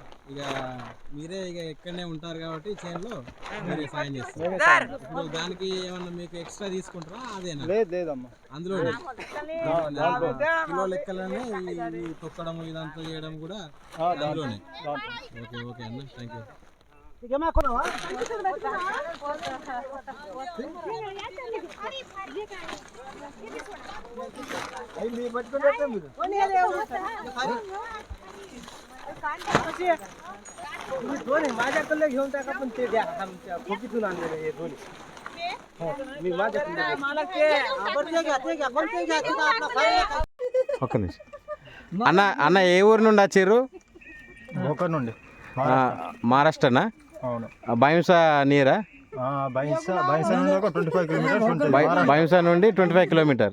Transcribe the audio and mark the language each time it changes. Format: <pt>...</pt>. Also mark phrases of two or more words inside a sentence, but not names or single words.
<te>ఇక మీరే ఇక ఎక్కడనే ఉంటారు కాబట్టి చేనులో మీరే సాయం చేస్తారు. ఇప్పుడు దానికి ఏమన్నా మీకు ఎక్స్ట్రా తీసుకుంటారా? అదేనా? లేదమ్మా, అందులో కిలో లెక్కలనే ఈ తొక్కడం ఇదంతా చేయడం కూడా అందులోనే.</te> <en>okay okay అన్న, thank you.</en> <mr>माझ्याकडे घेऊन टाका, पण ते द्या आमच्या खोकीतून आणलेले हे दोन्ही. मी माझ्याकडे</mr> <te>ఒక్క నిమిషం అన్న. అన్న ఏ ఊరు నుండి వచ్చిర్రు? భోకర్ నుండి. మహారాష్ట్రనా? అవును. బైంసా నీరా? బైంసా నుండి ఒక 25 కిలోమీటర్. బైంసా నుండి 25 కిలోమీటర్.</te>